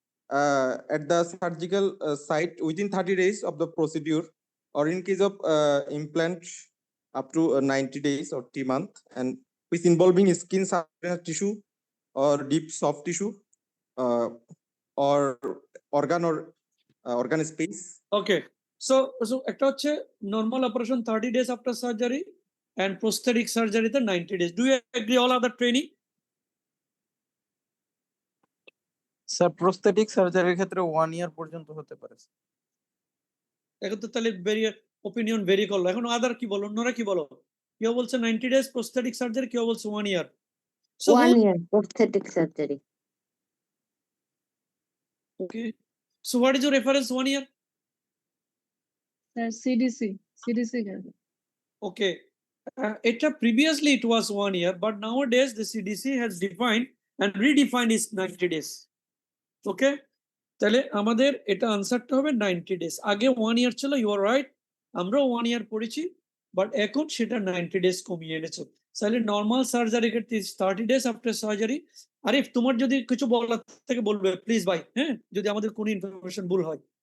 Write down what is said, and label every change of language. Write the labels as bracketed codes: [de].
[en] at the surgical site within 30 days of the procedure, or in case of implant up to 90 days or 3 months, and with involving skin subcutaneous tissue or deep soft tissue, or organ or organ space. Okay, so [bn] একটা হচ্ছে [en] normal operation 30 days after surgery and prosthetic surgery তে 90 days. Do you agree all other training? [bn] Sir prosthetic সার্জারির ক্ষেত্রে 1 ইয়ার পর্যন্ত হতে পারে। এখন তো তাহলে opinion vary করলো। এখন আদার কি বলো, অন্যরা কি বলো? কেউ বলছে [en] 90 days prosthetic surgery, কেউ বলছে 1 year. So 1 year prosthetic surgery. okay, so what is your reference 1 year? CDC guideline. Okay, [bn] এটা [en] previously it was 1 year, but nowadays the CDC has defined and redefined is 90 days. [bn] Okay, তাহলে আমাদের এটা আনসারটা হবে 90 days. আগে 1 year ছিল, [en] you are right, [bn] আমরাও 1 year পড়েছি, বাট এখন সেটা 90 days কমিয়ে এনেছে। তাহলে নর্মাল সার্জারি ক্ষেত্রে 30 days আফটার সার্জারি। আরিফ, তোমার যদি কিছু বলার থেকে বলবে প্লিজ ভাই, হ্যাঁ, যদি আমাদের কোনো ইনফরমেশন ভুল হয়।